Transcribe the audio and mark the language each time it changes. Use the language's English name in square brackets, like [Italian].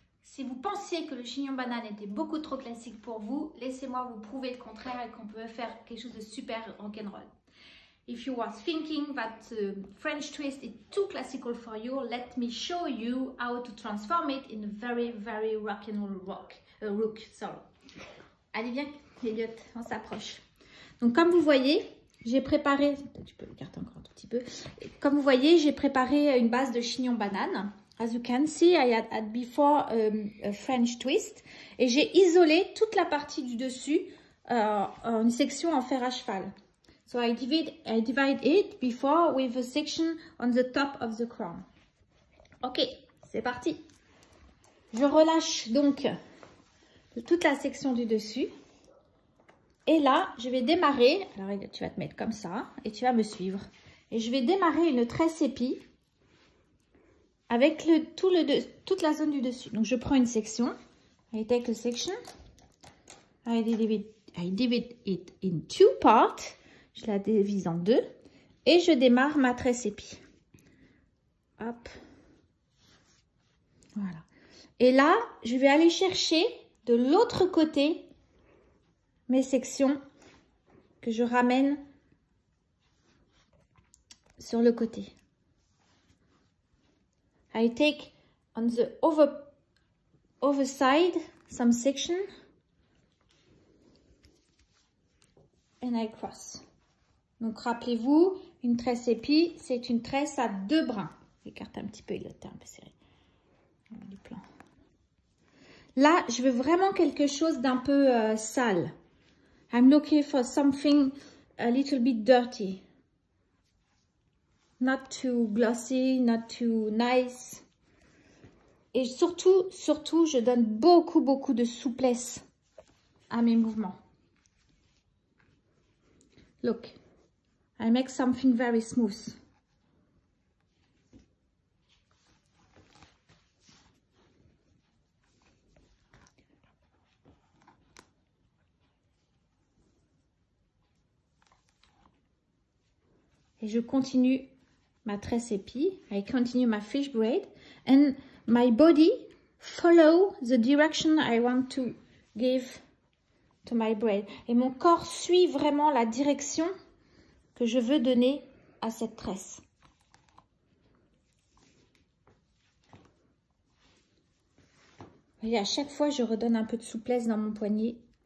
[French] Si vous pensiez que le chignon banane était beaucoup trop classique pour vous, laissez-moi vous prouver le contraire et qu'on peut faire quelque chose de super rock'n'roll. [English] If you are thinking that French twist is too classical for you, let me show you how to transform it in a very, very rock'n'roll rook. Sorry. [French] Allez, viens, Elliot, on s'approche. Donc, comme vous voyez, j'ai préparé, tu peux écarter encore un tout petit peu. Comme vous voyez, j'ai préparé une base de chignon banane. [English] As you can see, I had before a French twist. [French] Et j'ai isolé toute la partie du dessus en une section en fer à cheval. [English] So I divide it before with a section on the top of the crown. [French] Ok, c'est parti. Je relâche donc toute la section du dessus. Et là, je vais démarrer. Alors, tu vas te mettre comme ça et tu vas me suivre. Et je vais démarrer une tresse épi avec toute la zone du dessus. Donc, je prends une section. [English] I take a section. I divide it in two parts. [French] Je la divise en deux. Et je démarre ma tresse épi. Hop. Voilà. Et là, je vais aller chercher de l'autre côté mes sections que je ramène sur le côté. [English] I take on the over side some section and I cross. [French] Donc rappelez-vous, une tresse épi, c'est une tresse à deux brins. Écarte un petit peu, il est un peu serré. Du plan. Là, je veux vraiment quelque chose d'un peu sale. [English] I'm looking for something a little bit dirty. Not too glossy, not too nice. [French] Et surtout, je donne beaucoup de souplesse à mes mouvements. [English] Look, I make something very smooth. [French] Et je continue ma tresse épi. [English] I continue my fish braid. And my body follow the direction I want to give to my braid. [French] Et mon corps suit vraiment la direction que je veux donner à cette tresse. Vous voyez, à chaque fois, je redonne un peu de souplesse dans mon poignet.